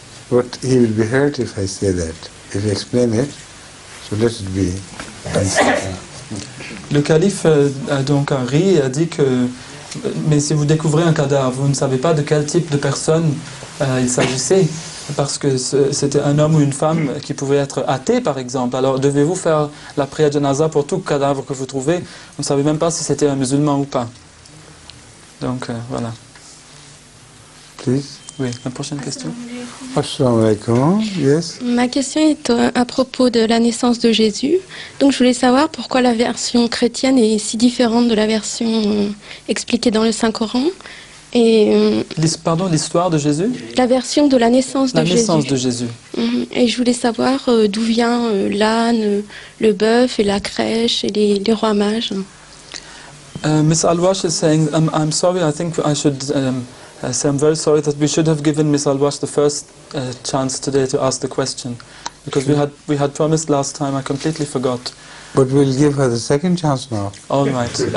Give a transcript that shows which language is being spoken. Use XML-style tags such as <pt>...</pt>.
<en>But he will be hurt if I say that. If I explain it, so let it be.</en> <fr>le calife a donc ri et a dit que mais si vous découvrez un cadavre, vous ne savez pas de quel type de personne il s'agissait, parce que c'était un homme ou une femme qui pouvait être athée par exemple. Alors devez-vous faire la prière janaza pour tout cadavre que vous trouvez? Vous ne savez même pas si c'était un musulman ou pas. Donc voilà.</fr> <en>Please.</en> <fr>Oui, la prochaine question.</fr> <ar>Assalamu alaikum.</ar> <en>Yes.</en> <fr>Ma question est à propos de la naissance de Jésus. Donc je voulais savoir pourquoi la version chrétienne est si différente de la version expliquée dans le Saint-Coran. Et Pardon, l'histoire de Jésus? la version de la naissance de La Jésus. naissance de Jésus. Et je voulais savoir d'où vient l'âne, le bœuf et la crèche et les rois mages.</fr> <en>Miss Alwash is saying, I'm sorry, I think I should say I'm very sorry that we should have given Miss Alwash the first chance today to ask the question, because we had promised last time. I completely forgot. But we'll give her the second chance now. All right.</en>